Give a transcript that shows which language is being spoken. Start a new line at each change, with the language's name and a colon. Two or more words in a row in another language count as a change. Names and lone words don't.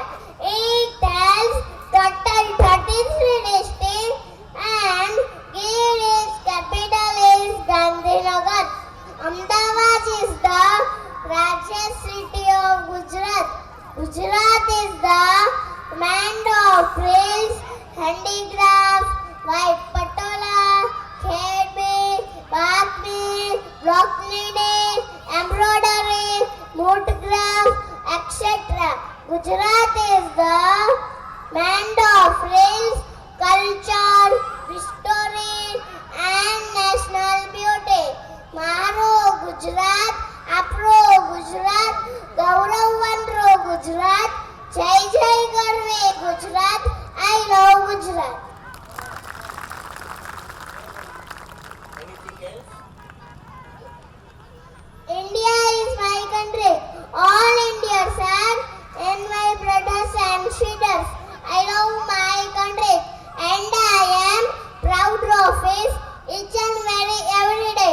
English: It has total 33 districts and its capital is Gandhinagar. Ahmedabad is the largest city of Gujarat. Gujarat is the land of prints, handicraft, white patola, khedi, bagmi, block knitting, embroidery, woodcraft, etc. Gujarat is the land of rails, culture, history and national beauty.
Gujarati: મારો ગુજરાત, આપણો ગુજરાત, ગૌરવવંતો ગુજરાત, જય જય ગરવી ગુજરાત,
English: I love Gujarat. Anything else? India is my country. All Indians are and my brothers and sisters. I love my country and I am proud of it each and every day.